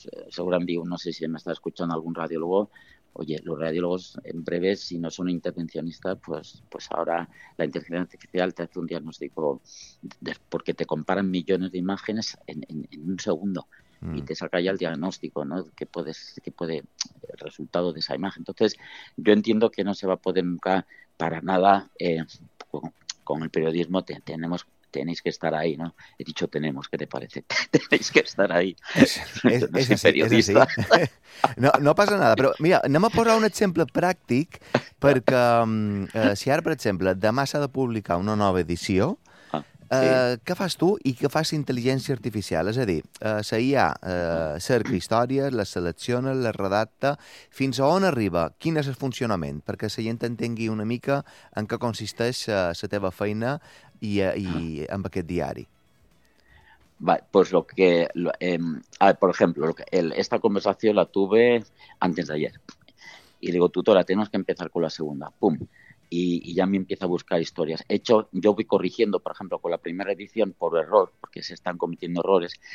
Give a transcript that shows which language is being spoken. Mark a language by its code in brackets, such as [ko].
[es] Seguramente, no sé si me está escuchando algún radiólogo, oye, los radiólogos en breve, si no son intervencionistas, pues ahora la inteligencia artificial te hace un diagnóstico, porque te comparan millones de imágenes en un segundo, y te saca ya el diagnóstico, ¿no? Que puede el resultado de esa imagen. Entonces, yo entiendo que no se va a poder nunca para nada con el periodismo. Tenéis que estar ahí, ¿no? He dicho tenemos, ¿qué te parece? Tenéis que estar ahí. Es periodista. Es no pasa nada, [ca] però mira, anem a posar un exemple pràctic, perquè si ara, per exemple, demà s'ha de publicar una nova edició. Sí. Què fas tu i què fas intel·ligència artificial? És a dir, la IA cerca històries, la selecciona, la redacta, fins a on arriba? Quin és el funcionament? Perquè la gent entengui una mica en què consisteix la teva feina i amb aquest diari. [es] Vale, pues lo que... por ejemplo, esta conversación la tuve antes de ayer. Y digo, tutora, tenemos que empezar con la segunda. ¡Pum! Y ya me empieza a buscar historias. He hecho, yo voy corrigiendo, por ejemplo, con la primera edición, por error, porque se están cometiendo errores.